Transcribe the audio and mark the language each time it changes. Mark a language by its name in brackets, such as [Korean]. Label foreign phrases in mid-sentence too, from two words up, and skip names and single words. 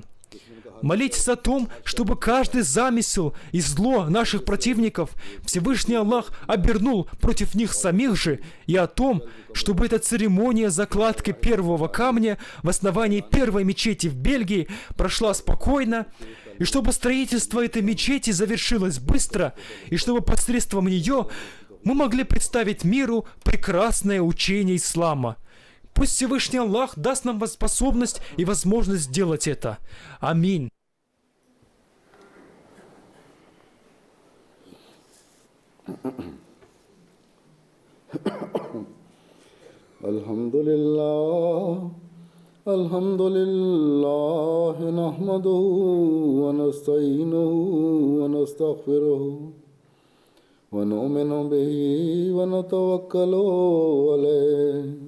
[Russian] Молитесь о том, чтобы каждый замысел и зло наших противников Всевышний Аллах обернул против них самих же, и о том, чтобы эта церемония закладки первого камня в основании первой мечети в Бельгии прошла спокойно, и чтобы строительство этой мечети завершилось быстро, и чтобы посредством нее мы могли представить миру прекрасное учение ислама. Пусть Всевышний Аллах даст нам способность и возможность сделать это. Аминь. [Arabic] الحمد لله نحمده ونستعينه ونستغفره ونؤمن به ونتوكل عليه.